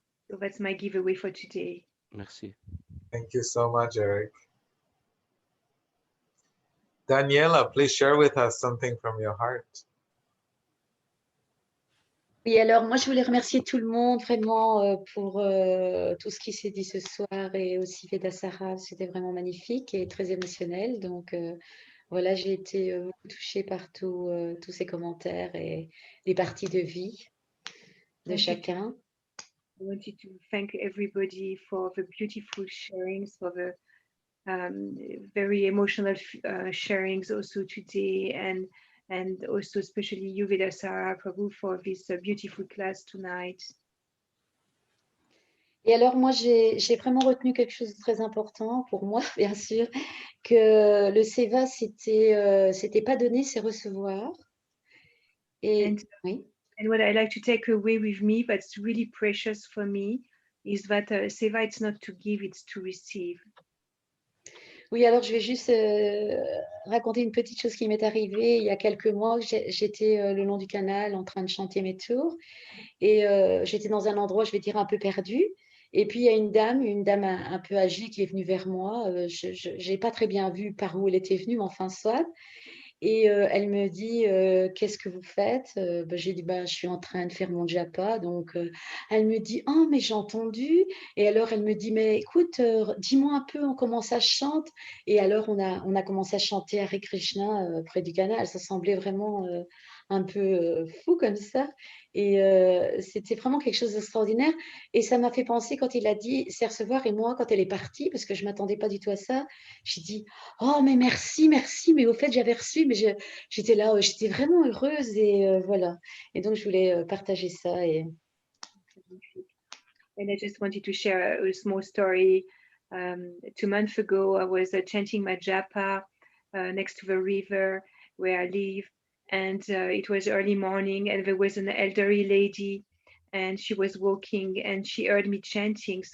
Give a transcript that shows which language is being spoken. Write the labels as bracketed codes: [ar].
[en] So that's my giveaway for today. [fr] Merci. [en] Thank you so much, Eric. Daniela, please share with us something from your heart. [fr] Oui, alors moi je voulais remercier tout le monde vraiment pour tout ce qui s'est dit ce soir, et aussi Veda Sarah, c'était vraiment magnifique et très émotionnel. Donc voilà, j'ai été beaucoup touchée par tous ces commentaires et les parties de vie de chacun. [en] I wanted to thank everybody for the beautiful sharings, for the very emotional sharings also today, and also especially you, Veda Sarah Prabhu, for this beautiful class tonight. [fr] Et alors moi j'ai vraiment retenu quelque chose de très important pour moi, bien sûr, que le Seva c'était pas donner, c'est recevoir. Et oui. [en] And what I like to take away with me, that's really precious for me, is that Seva, it's not to give, it's to receive. [fr] Oui, alors je vais juste raconter une petite chose qui m'est arrivée il y a quelques mois. J'étais le long du canal en train de chanter mes tours, et j'étais dans un endroit, je vais dire, un peu perdu. Et puis il y a une dame un peu âgée qui est venue vers moi. Je n'ai pas très bien vu par où elle était venue, mais enfin soit. Et elle me dit qu'est-ce que vous faites? J'ai dit je suis en train de faire mon japa. Donc elle me dit oh mais j'ai entendu. Et alors elle me dit mais écoute, dis-moi un peu comment ça chante. Et alors on a commencé à chanter Hare Krishna près du canal. Ça semblait vraiment un peu fou comme ça. Et c'était vraiment quelque chose d'extraordinaire. Et ça m'a fait penser quand il a dit c'est recevoir, et moi, quand elle est partie, parce que je ne m'attendais pas du tout à ça, j'ai dit oh, mais merci, merci. Mais au fait, j'avais reçu, mais j'étais là, j'étais vraiment heureuse. Et voilà. Et donc, je voulais partager ça. Et... [en] And I just wanted to share a small story. 2 months ago, I was chanting my japa next to the river where I live. And it was early morning, and there was an elderly lady, and she was walking, and she heard me chanting.